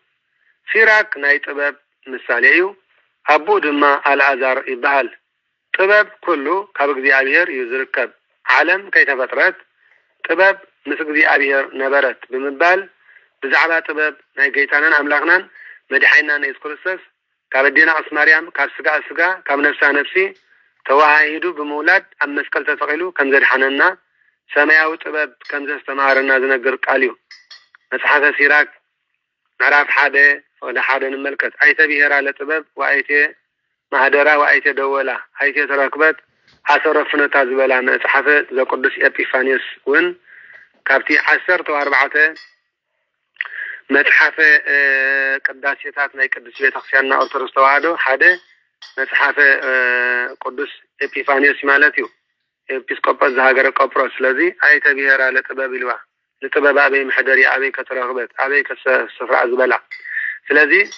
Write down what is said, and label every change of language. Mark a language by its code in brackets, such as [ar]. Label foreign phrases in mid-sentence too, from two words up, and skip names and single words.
[ti] ሲራክ ናይ ጥበብ ምሳሌ እዩ አቡ ድማ አልዓዛር ይበሃል ጥበብ ኩሉ ካብ እግዚአብሔር እዩ ዝርከብ ዓለም ከይተፈጥረት ጥበብ ምስ እግዚአብሔር ነበረት ብምባል ብዛዕባ ጥበብ ናይ ጌታናን አምላክናን መድሓኒናን ኢየሱስ ክርስቶስ ካብ ዲና አስማርያም ካብ ስጋ ስጋ ካብ ነፍሳ ነፍሲ ተዋሂዱ ብምውላድ ኣብ መስቀል ተሰቂሉ ከም ዘድሓነና ሰማያዊ ጥበብ ከም ዘስተማሃረና ዝነግር ቃል እዩ መጽሓፈ ሲራክ [am] ምዕራፍ 1 ወደ 1 እንመልከት። [gez] አይተ ብሔራ ለጥበብ ወአይቴ ማህደራ ወአይቴ ደወላ አይቴ ተረክበት አሰረ ፍነታ [ti] ዝበላ መጽሐፈ ዘቅዱስ ኤጲፋንዮስ ውን ካብቲ 14 መጽሐፈ ቅዳሴታት ናይ ቅዱስ ቤተክርስቲያንና ኦርቶዶክስ ተዋህዶ ሓደ መጽሐፈ ቅዱስ ኤጲፋንዮስ ማለት እዩ። [gez] ኤጲስቆጶስ ዘሀገረ ቆጵሮስ። [ti] ስለዚ [gez] አይተ ብሔራ ለጥበብ [ti] ይልዋ ለጥበብ አበይ ማህደሪ አበይ ከተረክበት አበይ ከስፍራ ዝበላ። ስለዚ